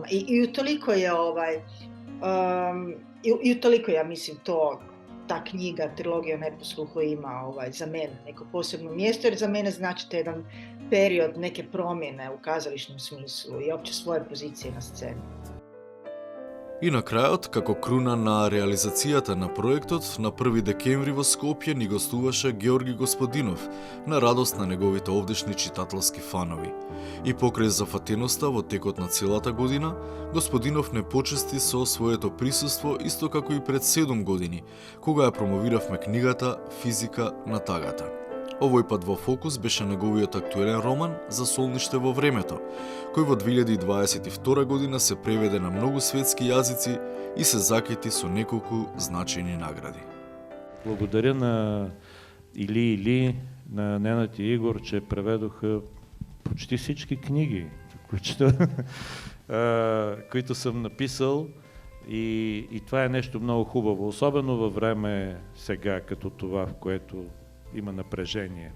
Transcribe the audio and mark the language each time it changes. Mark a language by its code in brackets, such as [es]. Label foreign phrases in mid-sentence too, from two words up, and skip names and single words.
[hr] I utoliko je i utoliko ja mislim ta knjiga, Trilogija o neposluhu ima za mene neko posebno mjesto, jer za mene znači jedan period neke promjene u kazališnom smislu i opće svoje pozicije na sceni. [mk] И на крајот, како круна на реализацијата на проектот, на 1 декември во Скопје ни гостуваше Георги Господинов, на радост на неговите овдешни читателски фанови. И покрај зафатеноста во текот на целата година, Господинов не почести со своето присуство исто како и пред 7 години, кога ја промовиравме книгата Физика на тагата. Овој пат во фокус беше неговиот актуелен роман За солниште во времето, кој во 2022 година се преведе на многу светски јазици и се закити со неколку значајни награди. [bg] Благодаря на Или на Ненът и Игор, че преведоха почти всички книги, които съм написал, и това е нещо много хубаво, особено във време сега, като това, в което има напрежение.